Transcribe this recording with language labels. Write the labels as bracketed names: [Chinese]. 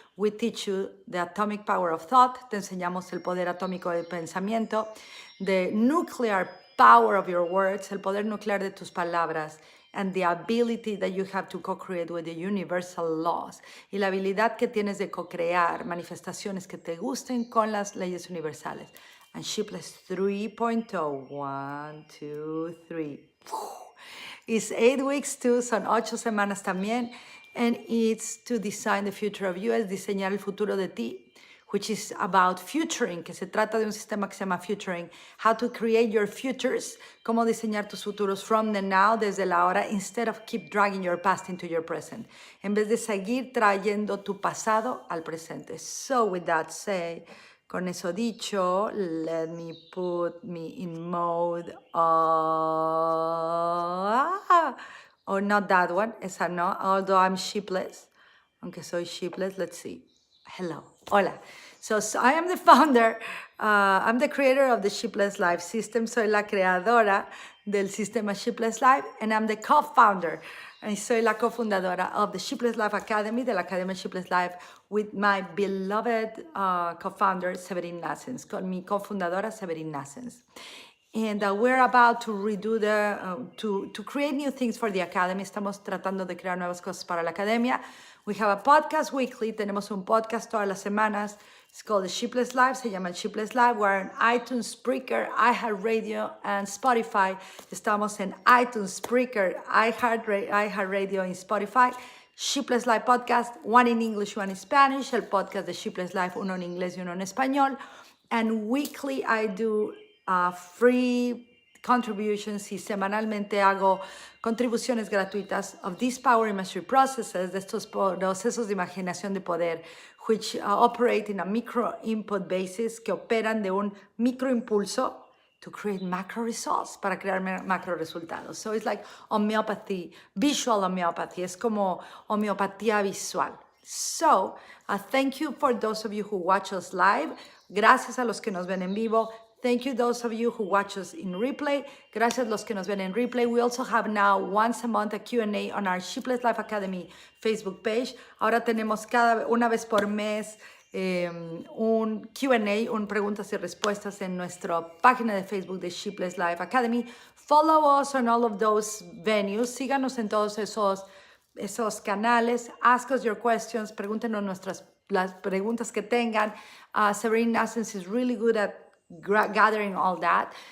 [English] We teach you the atomic power of thought. [Spanish] Te enseñamos el poder atómico del pensamiento. [English] The nuclear power of your words, el poder nuclear de tus palabras. And the ability that you have to co-create with the universal laws. [Spanish] Y la habilidad que tienes de co-crear manifestaciones que te gusten con las leyes universales. [English] And Sheepless 3.0, 1, 2, 3. It's 8 weeks too, son 8 semanas también. [Spanish] And it's to design the future of you, es diseñar el futuro de ti, which is about futuring, que se trata de un sistema que se llama futuring. [English] How to create your futures, cómo diseñar tus futuros from the now, desde la hora, instead of keep dragging your past into your present. [Spanish] En vez de seguir trayendo tu pasado al presente. [English] So with that said, con eso dicho, let me put me in mode oh, not that one, esa no, although I'm sheepless, aunque soy sheepless, let's see. Hello, hola. So I am the founder, I'm the creator of the Sheepless Life system. [Spanish] Soy la creadora del sistema Sheepless Life, and I'm the co-founder. Y soy la cofundadora of the Sheepless Life Academy, de la Academia Sheepless Life, with my beloved co-founder, Severin Nassens, con mi cofundadora, Severin Nassens. [English] And we're about to redo to create new things for the Academy. [Spanish] Estamos tratando de crear nuevas cosas para la Academia. [English] We have a podcast weekly. [Spanish] Tenemos un podcast todas las semanas. [English] It's called the Sheepless Live. [Spanish] Se llama el Sheepless Live. [English] We're on iTunes, Spreaker, iHeartRadio, and Spotify. [Spanish] Estamos en iTunes, Spreaker, iHeartRadio, and Spotify. [English] Sheepless Live podcast, one in English, one in Spanish. [Spanish] El podcast de Sheepless Live, uno en inglés y uno en español. [English] And weekly I do free contributions y semanalmente hago contribuciones gratuitas of these power imagery processes, de estos procesos de imaginación de poder, which operate in a micro input basis, que operan de un micro impulso to create macro results, para crear macro resultados. So it's like homeopathy, visual homeopathy, es como homeopatía visual. So, thank you for those of you who watch us live. [Spanish] Gracias a los que nos ven en vivo. [English] Thank you those of you who watch us in replay. [Spanish] Gracias a los que nos ven en replay. [English] We also have now once a month a Q&A on our Sheepless Life Academy Facebook page. [Spanish] Ahora tenemos una vez por mes un Q&A, un preguntas y respuestas en nuestra página de Facebook de Sheepless Life Academy. [English] Follow us on all of those venues. [Spanish] Síganos en todos esos canales. Ask us your questions. Pregúntenos las preguntas que tengan. [English] Severin Nassens is really good at gathering all that.